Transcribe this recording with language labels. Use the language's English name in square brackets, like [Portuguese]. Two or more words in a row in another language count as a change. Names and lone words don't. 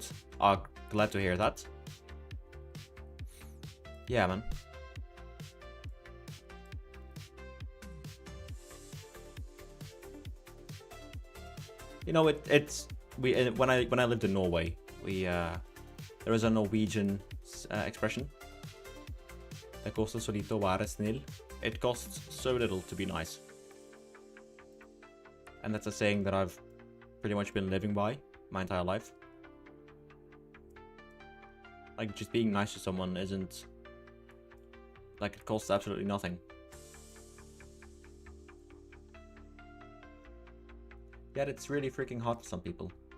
[English] Glad to hear that. Yeah, man. You know, when I lived in Norway, there is a Norwegian expression. [Norwegian] Det kostar så lite å være snill. [English] It costs so little to be nice. And that's a saying that I've pretty much been living by my entire life. Like, just being nice to someone isn't... Like, it costs absolutely nothing. Yet it's really freaking hard for some people.